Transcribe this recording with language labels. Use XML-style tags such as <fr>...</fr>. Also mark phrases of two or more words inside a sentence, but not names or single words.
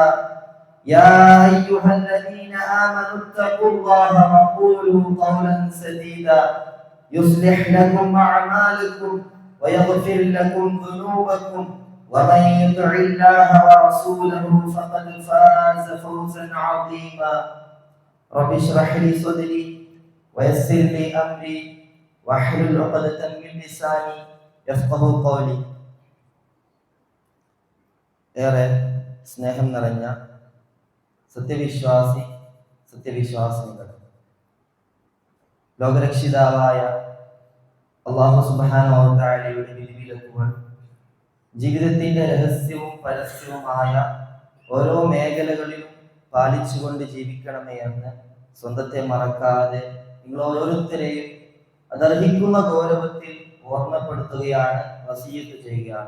<ar>يا أيها الذين آمنوا اتقوا الله وقولوا قولا سديدا يصلح لكم أعمالكم ويغفر لكم ذنوبكم ومن يطع الله ورسوله فقد فاز فوزا عظيما. رب اشرح لي صدري ويسر لي أمري واحلل عقدة من لساني يفقهوا قولي.</ar> <ml>ഏറെ സ്നേഹം നിറഞ്ഞ സത്യവിശ്വാസിനികൾ, ലോകരക്ഷിതാവായ അല്ലാഹു</ml> <ar>سبحانه و</ar> <ml>തആലയുടെ വിധിവിലക്കുകൾ ജീവിതത്തിന്റെ രഹസ്യവും പരസ്യവുമായ ഓരോ മേഖലകളിലും പാലിച്ചുകൊണ്ട് ജീവിക്കണമേ എന്ന് സ്വന്തത്തെ മറക്കാതെ നിങ്ങൾ ഓരോരുത്തരെയും അതർഹിക്കുന്ന ഗൗരവത്തിൽ ഓർമ്മപ്പെടുത്തുകയാണ്, വസിയത്ത് ചെയ്യുകയാണ്.</ml>